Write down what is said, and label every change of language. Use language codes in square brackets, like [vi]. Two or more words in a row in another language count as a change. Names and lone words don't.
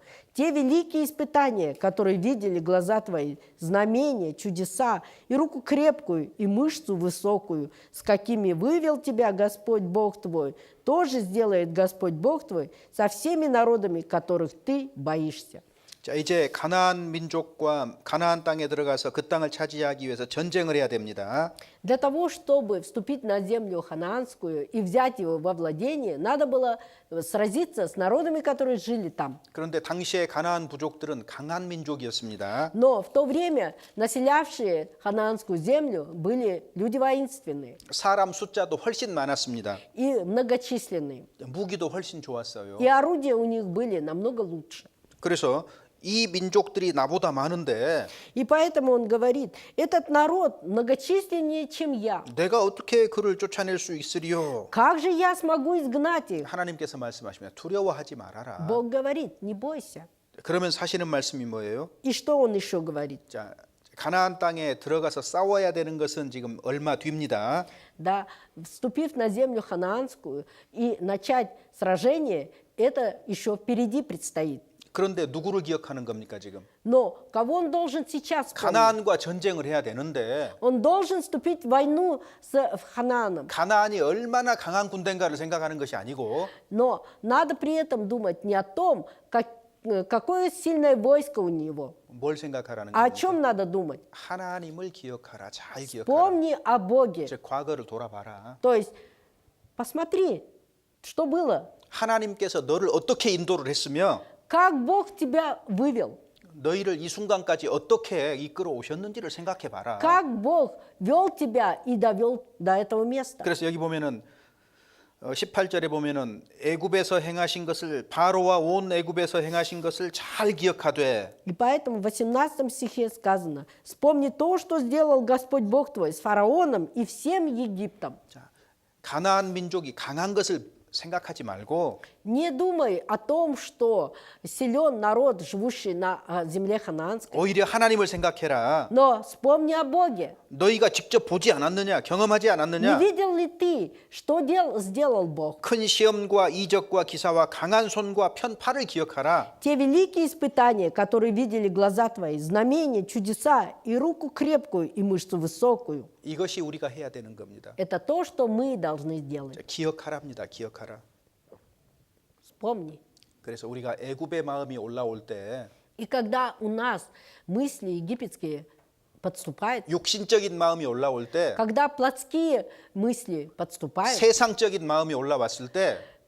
[ru] Те великие испытания, которые видели глаза твои, знамения, чудеса, и руку крепкую, и мышцу высокую, с какими вывел тебя Господь Бог твой, тоже сделает Господь Бог твой со всеми народами, которых ты боишься». [ko] 자, 이제 가나안 민족과 가나안 땅에 들어가서 그 땅을 차지하기 위해서 전쟁을 해야 됩니다. [ru] Для того, чтобы вступить на землю ханаанскую и взять его во владение, надо было сразиться с народами, которые жили там. [ko] 그런데 당시에 가나안 부족들은 강한 민족이었습니다. [ru] Но в то время населявшие ханаанскую землю были люди воинственные [ko] 사람 숫자도 훨씬 많았습니다. [ru] и многочисленные. [ko] 무기도 훨씬 좋았어요. [ru] И орудия у них были намного лучше. [ko] 그래서 이 민족들이 나보다 많은데 [ru] И поэтому он говорит, этот народ многочисленнее, чем я. [ko] 내가 어떻게 그를 쫓아낼 수 있으리요? [ru] Как же я смогу изгнать их? [ko] 하나님께서 말씀하시면 두려워하지 말아라. [ru] Бог говорит, не бойся. [ko] 그러면서 하시는 말씀이 뭐예요? [ru] И что он еще говорит? [ko] 자, 가나안 땅에 들어가서 싸워야 되는 것은 지금 얼마 뒤입니다. [ru] Да, вступив на землю ханаанскую и начать сражение, это еще впереди предстоит. [ko] 그런데 누구를 기억하는 겁니까 지금? [ru] Но кого он должен сейчас помнить? [ko] 가나안과 전쟁을 해야 되는데 [ru] Он должен вступить в войну с Ханааном. [ko] 가나안이 얼마나 강한 군대인가를 생각하는 것이 아니고 [ru] Но надо при этом думать не о том, какое сильное войско у него, [ko] 뭘 생각하라는 [ru] а о [ko] 겁니까? [ru] чем надо думать. [ko] 하나님을 기억하라. 잘 기억하라. [ru] Помни о Боге. [ko] 즉 과거를 돌아봐라. [ru] То есть посмотри, что было, [ko] 하나님께서 너를 어떻게 인도를 했으며 [ru] как Бог тебя вывел, [ko] 너희를 이 순간까지 어떻게 이끌어 오셨는지를 생각해 봐라. [ru] как Бог вел тебя и довел до этого места. [ko] 그래서 여기 보면은 18절에 보면은 애굽에서 행하신 것을 바로와 온 애굽에서 행하신 것을 잘 기억하되 [ru] И поэтому в 18 стихе сказано, «Вспомни то, что сделал Господь Бог твой с фараоном и всем Египтом». [ko] 자, 가나안 민족이 강한 것을 생각하지 말고 [ru] Не думай о том, что силен народ, живущий на земле ханаанской, [ko] 오히려 하나님을 생각해라. [ru] но вспомни о Боге. [ko] 너희가 직접 보지 않았느냐, 경험하지 [ru] Не [ko] 않았느냐? [ru] видел ли ты, что сделал Бог? [ko] 큰 시험과 이적과 기사와 강한 손과 편팔을 기억하라. [ru] Те великие испытания, которые видели глаза твои, знамения, чудеса и руку крепкую и мышцу высокую. [ko] 이것이 우리가 해야 되는 겁니다. [ru] Это то, что мы должны сделать. [ko] 자, 기억하랍니다. 기억하라. [ru] Вспомни. [ko] 그래서 우리가 애굽의 마음이 올라올 때 [ru] И когда у нас мысли египетские подступают, [ko] 육신적인 마음이 올라올 때 [ru] когда плотские мысли подступают, [ko] 세상적인 마음이 올라왔을 때 내